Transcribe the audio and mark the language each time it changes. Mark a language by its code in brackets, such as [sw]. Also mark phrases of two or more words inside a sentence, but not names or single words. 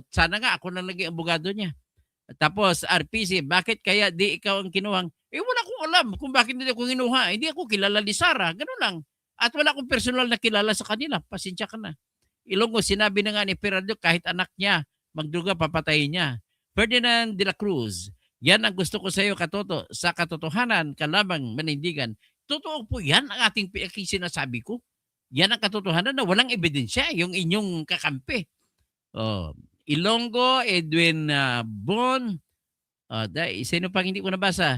[tl] Sana nga ako na naging abogado niya. Tapos, RPC, bakit kaya di ikaw ang kinuhang? Wala akong alam kung bakit hindi ako kinuha. Hindi ako kilala ni Sara. Ganun lang. At wala akong personal na kilala sa kanila. Pasensya ka na. Ilonggo, sinabi na nga ni PRD, kahit anak niya, magduga, papatayin niya. Ferdinand de la Cruz, yan ang gusto ko sa iyo, Katoto. Sa katotohanan, kalamang manindigan. Totoo po yan ang ating sinasabi ko. Yan ang katotohanan na walang ebidensya, yung inyong kakampi. Ilonggo, Edwin Bon, sino pang hindi ko nabasa?